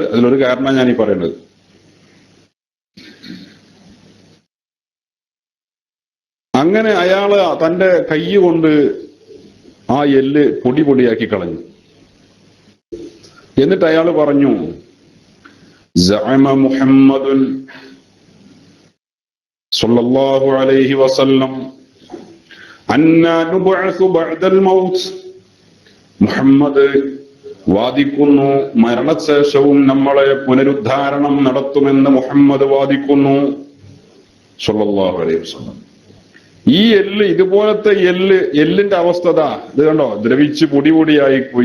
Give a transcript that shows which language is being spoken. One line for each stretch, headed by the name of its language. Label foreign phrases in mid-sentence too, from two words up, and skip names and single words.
Malayalam: അതിലൊരു കാരണം ഞാൻ ഈ പറയുന്നത്. അങ്ങനെ അയാള് തന്റെ കൈ കൊണ്ട് ആ എല്ല് പൊടി പൊടിയാക്കി കളഞ്ഞു. എന്നിട്ട് അയാൾ പറഞ്ഞു,
Arabic: زعم محمد صلى الله عليه وسلم أننا نبعث بعد الموت.
Malayalam: മുഹമ്മദ് വാദിക്കുന്നു, മരണശേഷവും നമ്മളെ പുനരുദ്ധാരണം നടത്തുമെന്ന് മുഹമ്മദ് വാദിക്കുന്നു
Arabic: صلى الله عليه وسلم.
Malayalam: ഈ എല്ല്, ഇതുപോലത്തെ എല്ലിന്റെ അവസ്ഥ ഇത് കണ്ടോ, ദ്രവിച്ച് പൊടി പൊടിയായി പോയി.